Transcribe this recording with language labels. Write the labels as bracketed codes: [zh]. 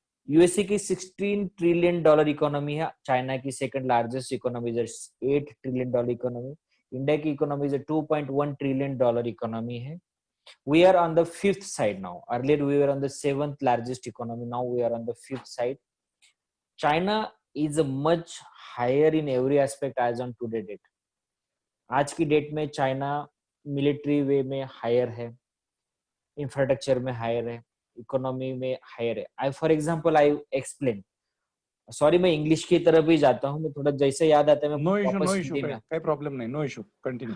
[hi] USA की 16 trillion dollar economy है, China की second largest economy is 8 trillion dollar economy, India की economy is 2.1 trillion dollar economy है। [en] We are on the fifth side now. Earlier we were on the seventh largest economy. Now we are on the fifth side. China is a much higher in every aspect as on today date. [hi] आज की date में China military वे में higher है, infrastructure में higher है, economy में higher है। [en] I for example I explain, [hi] sorry मैं इंग्लिश की तरफ ही जाता हूँ, मैं थोड़ा जैसे याद आता है मैं [en] no issue, [hi] वापस [en] no issue, [hi] हिंदी में। [mr] काही प्रॉब्लेम नाही, [en] No issue, continue.